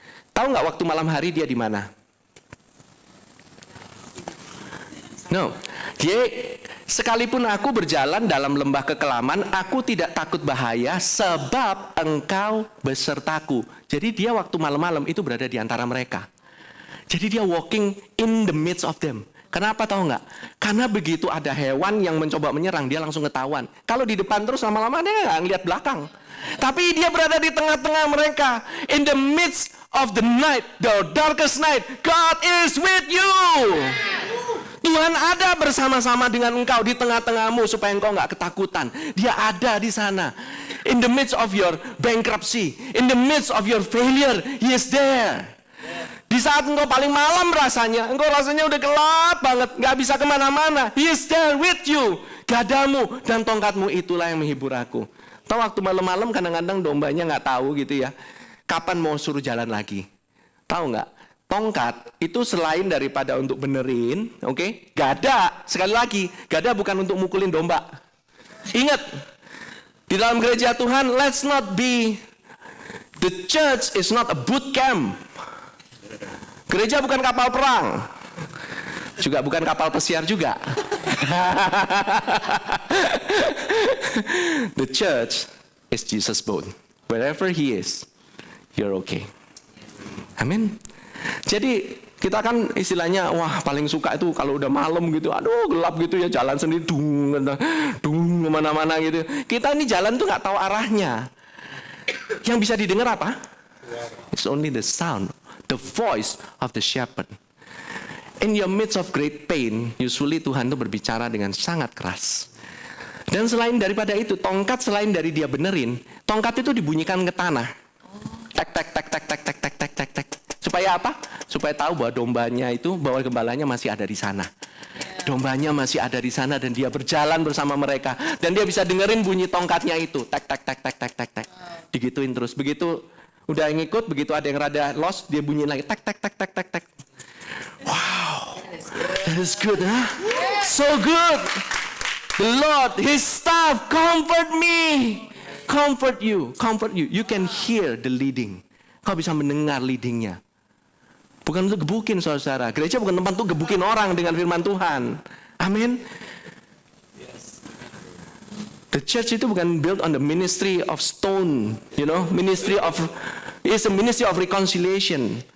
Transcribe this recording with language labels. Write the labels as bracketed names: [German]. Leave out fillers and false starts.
[Indonesian] Tahu nggak waktu malam hari dia di mana? No. Sekalipun aku berjalan dalam lembah kekelaman, aku tidak takut bahaya sebab engkau besertaku. Jadi dia waktu malam-malam itu berada di antara mereka. Jadi dia [English] walking in the midst of them. [Indonesian] Kenapa tahu nggak? Karena begitu ada hewan yang mencoba menyerang, dia langsung ketahuan. Kalau di depan terus lama-lama dia nggak ngeliat belakang. Tapi dia berada di tengah-tengah mereka. [English] In the midst of the night, the darkest night, God is with you. [Indonesian] Tuhan ada bersama-sama dengan engkau di tengah-tengahmu supaya engkau nggak ketakutan. Dia ada di sana. [English] In the midst of your bankruptcy, in the midst of your failure, He is there. [Indonesian] Di saat engkau paling malam engkau rasanya udah gelap banget, nggak bisa kemana-mana. [English] He is there with you. [Indonesian] Gadamu dan tongkatmu itulah yang menghibur aku. Tahu waktu malam-malam kadang-kadang dombanya nggak tahu gitu ya, kapan mau suruh jalan lagi. Tahu nggak? Tongkat itu selain daripada untuk benerin, oke? Gada, sekali lagi, gada bukan untuk mukulin domba. Ingat, di dalam gereja Tuhan, [English] let's not be, the church is not a boot camp. [Indonesian] Gereja bukan kapal perang, juga bukan kapal pesiar juga. [English] The church is Jesus' boat. Wherever He is, you're okay. [Indonesian] Amin. Jadi kita kan istilahnya, wah paling suka itu kalau udah malam gitu, aduh gelap gitu ya, jalan sendiri, dung kemana-mana gitu. Kita ini jalan tuh nggak tahu arahnya. Yang bisa didengar apa? [English] It's only the sound, the voice of the shepherd. In your midst of great pain, usually [Indonesian] Tuhan tuh berbicara dengan sangat keras. Dan selain daripada itu, tongkat selain dari dia benerin, tongkat itu dibunyikan ke tanah. Tek tek tek tek tek tek tek tek tek tek. Supaya apa? Supaya tahu bahwa dombanya itu, bahwa gembalanya masih ada di sana. Dombanya masih ada di sana dan dia berjalan bersama mereka. Dan dia bisa dengerin bunyi tongkatnya itu. Tek tek tek tek tek tek tek. Digituin terus. Begitu udah ngikut, begitu ada yang rada lost, dia bunyiin lagi. [English] Tek tek tek tek tek tek. Wow. That is good, huh? So good. The Lord, His staff, comfort me. Comfort you. Comfort you. You can hear the leading. [Indonesian] Kau bisa mendengar leadingnya. Bukan untuk gebukin, saudara. Gereja bukan tempat untuk gebukin orang dengan firman Tuhan. Amin. [English] The church [Indonesian] itu bukan [English] built on the ministry of stone, you know, it's a ministry of reconciliation.